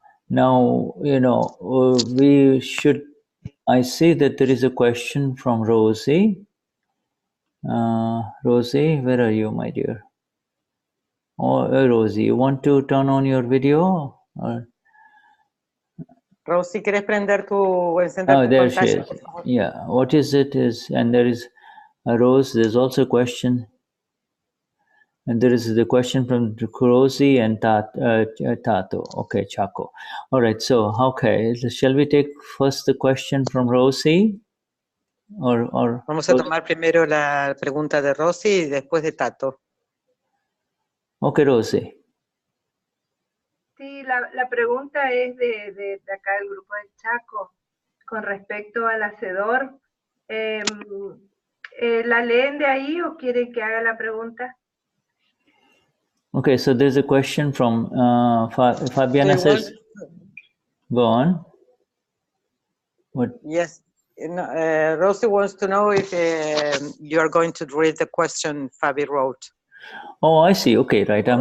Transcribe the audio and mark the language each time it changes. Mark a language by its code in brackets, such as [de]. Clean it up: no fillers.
[en] Now, we should, I see that there is a question from Rosie. Rosie, where are you, my dear? Oh, Rosie, you want to turn on your video? Or? [es] Rosy, ¿quieres prender encender tu [en] There she [es] pantalla, [en] is. [es] por favor? [en] Yeah, what is it is, and there is a Rose, there's also a question, and there is the question from Rosie and Tato. Okay, Chaco. All right, so, okay, shall we take first the question from Rosie? Or [es] Vamos a tomar primero la pregunta de Rosy y después de Tato. [en] Okay, Rosie. [es] Sí, la pregunta es de acá del grupo de Chaco, con respecto al hacedor. ¿La leen de ahí o quieren que haga la pregunta? [en] Okay, so there's a question from Fabiana says, go on. What? Yes. Rosie wants to know if you are going to read the question Fabi wrote. Oh, I see. Okay, right. I'm